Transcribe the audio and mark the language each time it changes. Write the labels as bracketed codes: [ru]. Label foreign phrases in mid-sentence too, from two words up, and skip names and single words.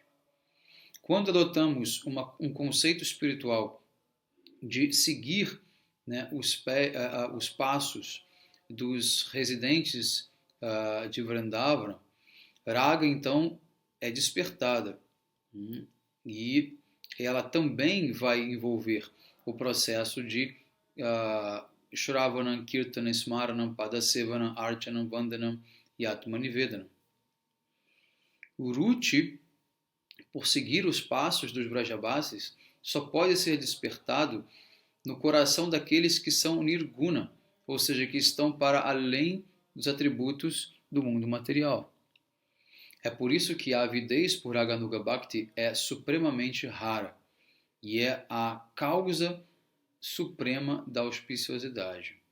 [pt] Quando adotamos um conceito espiritual de seguir, né, os passos dos residentes de Vrindavana, Raga então é despertada. E ela também vai envolver o processo de [sa] श्रवणम्, कीर्तनम्, स्मरणम्, पादसेवनम्, अर्चनम्, वन्दनम् [pt] e Atmanivedanam. O Ruchi, por seguir os passos dos Brajabasis, só pode ser despertado no coração daqueles que são Nirguna, ou seja, que estão para além dos atributos do mundo material. É por isso que a avidez por [sa] रागानुगा भक्ति [pt] é supremamente rara e é a causa suprema da auspiciosidade.